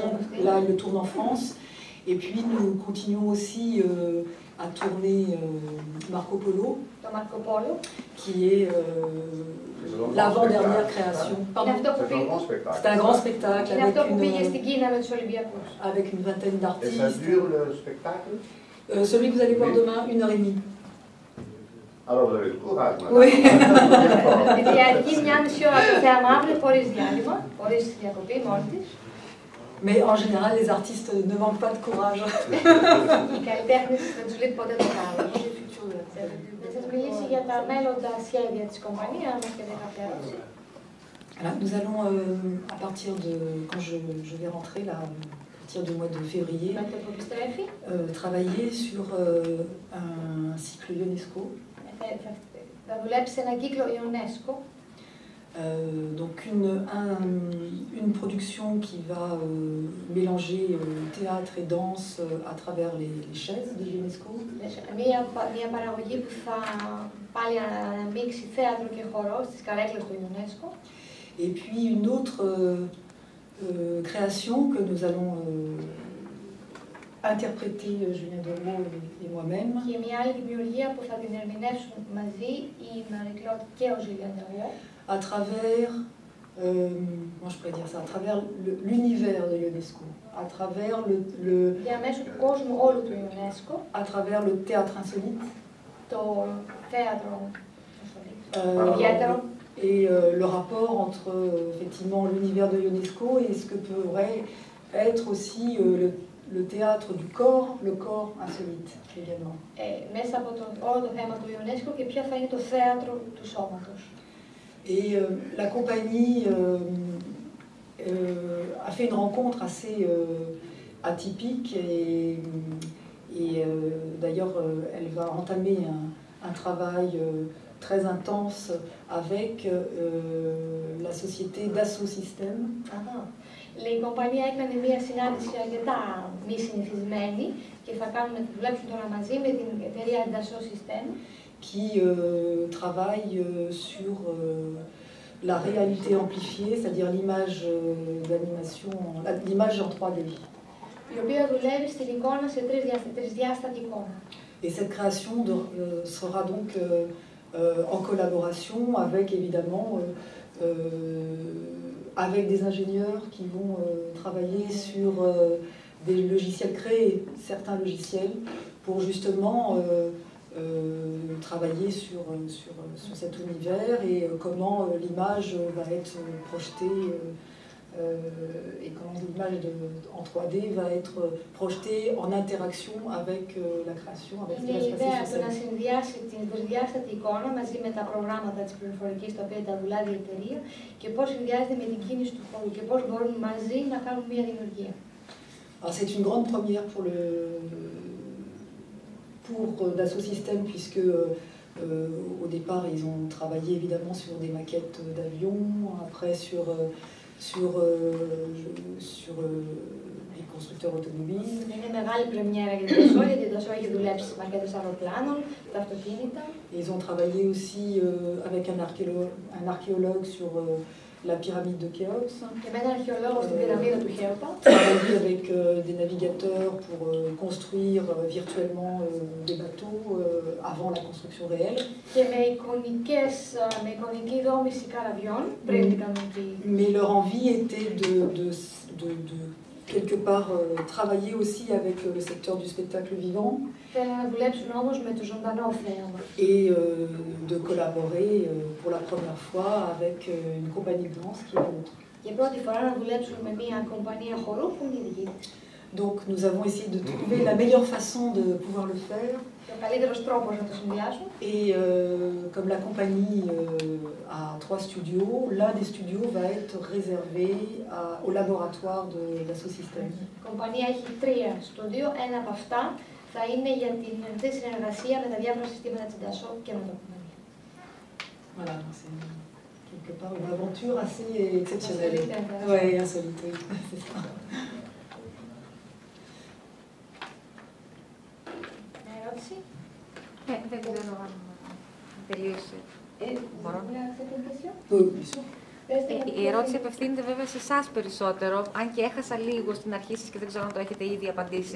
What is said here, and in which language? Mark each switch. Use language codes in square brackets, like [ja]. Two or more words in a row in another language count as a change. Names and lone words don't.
[fr] Là, il le tourne en France. Et puis, nous continuons aussi à tourner Marco Polo, qui est l'avant-dernière création. C'est un grand spectacle avec une vingtaine d'artistes. Et ça dure le spectacle? Celui que vous allez voir demain, 1h30. Alors vous avez le courage, madame. Oui. [el] Διαρκεί 1,5 ώρα το θέαμα αύριο, χωρίς διάλειμμα, χωρίς διακοπή μόνη της. [fr] Mais en général, les artistes ne manquent pas de courage. [el] Οι καλλιτέχνες δεν τους λείπει ποτέ το θάρρος. Να σας μιλήσει για τα μέλλοντα σχέδια της κομπανίας, αν έχετε κάποια ερώτηση. [fr] Nous allons, à partir de, quand je vais rentrer là, à partir du mois de février, travailler sur un cycle UNESCO. [el] Θα δουλέψει σε ένα κύκλο UNESCO. [fr] Donc une production qui va mélanger théâtre et danse à travers les chaises de l'UNESCO. [el] Μια παραγωγή που θα πάλι αναμίξει θέατρο και χορό στις καρέκλες του UNESCO. [fr] Et puis une autre création que nous allons interpréter Julien Derault et moi-même. [el] Και μια άλλη δημιουργία που θα την ερμηνεύσουν μαζί η Marie-Claude και ο Julien Derault. [fr] À travers, moi je pourrais dire ça, à travers l'univers de l'UNESCO, à travers à travers le théâtre insolite, et le rapport entre effectivement l'univers de l'UNESCO et ce que pourrait être aussi le théâtre du corps, le corps insolite également. [el] Μέσα από όλο το θέμα του UNESCO και ποιο θα είναι το θέατρο του σώματος. [fr] Et la compagnie a fait une rencontre assez atypique Et d'ailleurs, elle va entamer un travail très intense avec la société Dassault Systèmes. [el] Η κομπανία έκανε μια συνάντηση αρκετά μη συνηθισμένη και θα δουλέψουν τώρα μαζί με την εταιρεία Dassault Systèmes [fr] qui travaille sur la réalité amplifiée, c'est-à-dire l'image d'animation, l'image en 3D. [el] Η οποία δουλεύει στην εικόνα σε τρισδιάστατη εικόνα. [fr] Et cette création sera donc en collaboration avec évidemment avec des ingénieurs qui vont travailler sur des logiciels, créer certains logiciels pour justement travailler sur cet univers et comment l'image va être projetée et comment l'image en 3D va être projetée en interaction avec la création, avec ce qui va se passer sur scène. [el] Να συνδυάσει την τρισδιάστατη εικόνα μαζί με τα προγράμματα της πληροφορικής τα οποία τα δουλεύει η εταιρεία και πώς συνδυάζεται με την κίνηση του χώρου και πώς μπορούν μαζί να κάνουν μια δημιουργία. [fr] C'est une grande première pour Dassault Systèmes puisque au départ ils ont travaillé évidemment sur des maquettes d'avions, après sur les constructeurs automobiles. [el] Είναι μεγάλη πρεμιέρα για την Dassault, γιατί η Dassault έχει δουλέψει στις μαρκέτες αεροπλάνων, τα αυτοκίνητα. [fr] Ils ont travaillé aussi avec un archéologue sur la pyramide de Khéops. [el] Και με έναν αρχαιολόγο στην πυραμίδα του Χέοπα. [fr] Travaillé avec des navigateurs pour construire virtuellement des bateaux avant la construction réelle. [el] Και με εικονική δόμηση καραβιών πριν την κανονική. [fr] Mais leur envie était de quelque part travailler aussi avec le secteur du spectacle vivant. [el] Θέλουν να δουλέψουν όμως με το ζωντανό θέαμα. [fr] Et de collaborer pour la première fois avec une compagnie de danse qui est la nôtre. [el] Για πρώτη φορά να δουλέψουν με μια κομπανία χορού που είναι η δική της. [fr] Donc nous avons essayé de trouver la meilleure façon de pouvoir le faire. [el] Και ο καλύτερος τρόπος να το συνδυάσουν. [fr] Et comme la compagnie a 3 studios, l'un des studios va être réservé au laboratoire de Dassault Systèmes. [el] Η κομπανία έχει 3 στούντιο, ένα από αυτά θα είναι για την συνεργασία με τα διάφορα συστήματα της Dassault και με το κομπανία. [fr] Voilà, c'est quelque part une aventure assez exceptionnelle. Insolite. Oui, insolite, oui, c'est ça. [el] Ερώτηση. Δεν ξέρω αν τελείωσε. Μπορώ. Η ερώτηση απευθύνεται βέβαια σε εσάς περισσότερο, αν και έχασα λίγο στην αρχή σας και δεν ξέρω αν το έχετε ήδη απαντήσει.